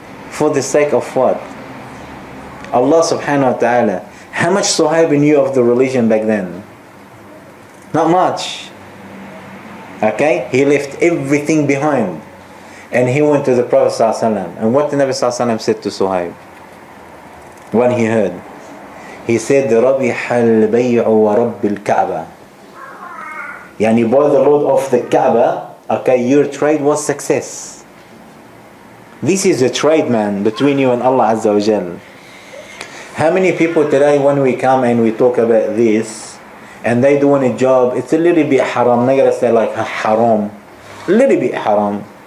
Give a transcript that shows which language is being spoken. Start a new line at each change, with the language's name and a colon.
English: For the sake of what? Allah subhanahu wa ta'ala. How much Suhaib knew of the religion back then? Not much. Okay? He left everything behind. And he went to the Prophet sallallahu alaihi wasallam. And what the Nabi sallallahu alaihi wasallam said to Suhaib when he heard?
Arabic: He said, رَبِحَ الْبَيْعُ وَرَبِّ الْكَعْبَةِ.
English: By the Lord of the Kaaba, okay, your trade was success. This is a trade, man, between you and Allah Azza wa Jal. How many people today, when we come and we talk about this, and they doing a job, it's a little bit haram. They're gonna say like haram, a little bit haram.